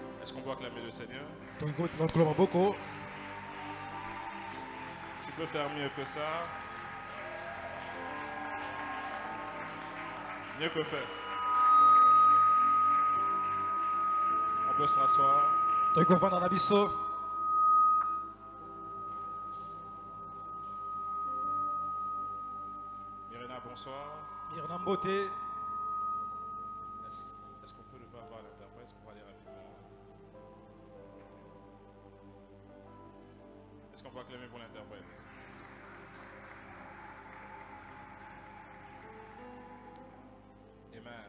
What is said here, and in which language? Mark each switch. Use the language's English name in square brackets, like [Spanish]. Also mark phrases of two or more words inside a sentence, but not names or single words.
[French] Est-ce qu'on peut acclamer le Seigneur? [Swahili] Tunakuomba beaucoup. [French] Tu peux faire mieux que ça. Mieux que faire. On peut se rasseoir. [Lingala] Tunakuomba na biso. [French] Mirena, bonsoir. [Lingala] Mirna Mbote. [French] Est-ce qu'on peut ne pas avoir l'interprète pour aller rapidement? Est-ce qu'on peut acclamer pour l'interprète? Amen.